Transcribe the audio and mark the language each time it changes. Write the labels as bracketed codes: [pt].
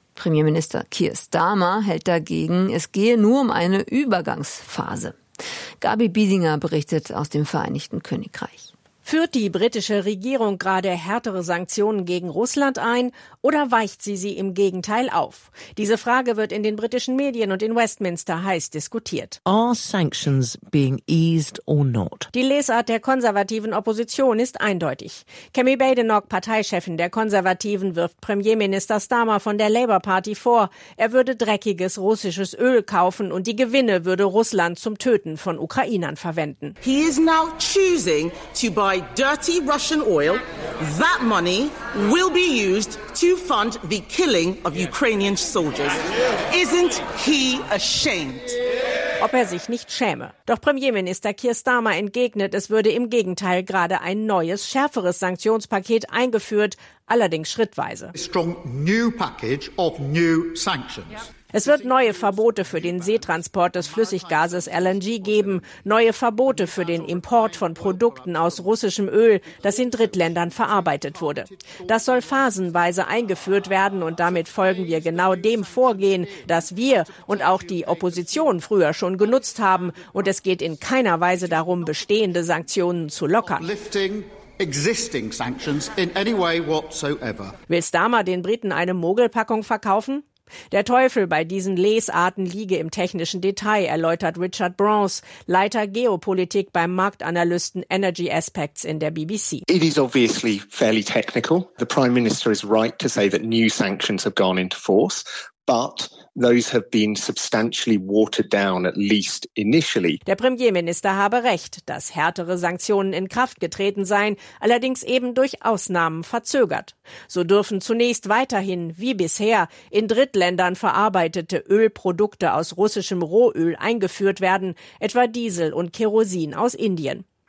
[de] Premierminister Keir Starmer hält dagegen, es gehe nur um eine Übergangsphase. Gabi Biesinger berichtet aus dem Vereinigten Königreich. Führt die britische Regierung gerade härtere Sanktionen gegen Russland ein oder weicht sie sie im Gegenteil auf? Diese Frage wird in den britischen Medien und in Westminster heiß diskutiert. [en] Are sanctions being eased or not? [de] Die Lesart der konservativen Opposition ist eindeutig. Cammy Badenoch, Parteichefin der Konservativen, wirft Premierminister Starmer von der Labour Party vor, er würde dreckiges russisches Öl kaufen und die Gewinne würde Russland zum Töten von Ukrainern verwenden. [en] He is now choosing to buy dirty Russian oil. That money will be used to fund the killing of Ukrainian soldiers. Isn't he ashamed? [de] Ob er sich nicht schäme. Doch Premierminister Keir Starmer entgegnet, es würde im Gegenteil gerade ein neues, schärferes Sanktionspaket eingeführt, allerdings schrittweise. [en] A strong new package of new sanctions. [de] Es wird neue Verbote für den Seetransport des Flüssiggases LNG geben, neue Verbote für den Import von Produkten aus russischem Öl, das in Drittländern verarbeitet wurde. Das soll phasenweise eingeführt werden und damit folgen wir genau dem Vorgehen, das wir und auch die Opposition früher schon genutzt haben. Und es geht in keiner Weise darum, bestehende Sanktionen zu lockern. [en] Existing sanctions in any way whatsoever. [de] Will Starmer den Briten eine Mogelpackung verkaufen? Der Teufel bei diesen Lesarten liege im technischen Detail, erläutert Richard Bronze, Leiter Geopolitik beim Marktanalysten Energy Aspects in der BBC. [en] It is obviously fairly technical. The Prime Minister is right to say that new sanctions have gone into force, but those have been substantially watered down, at least initially. [de] Der Premierminister habe recht, dass härtere Sanktionen in Kraft getreten seien, allerdings eben durch Ausnahmen verzögert. So dürfen zunächst weiterhin, wie bisher, in Drittländern verarbeitete Ölprodukte aus russischem Rohöl eingeführt werden, etwa Diesel und Kerosin aus Indien.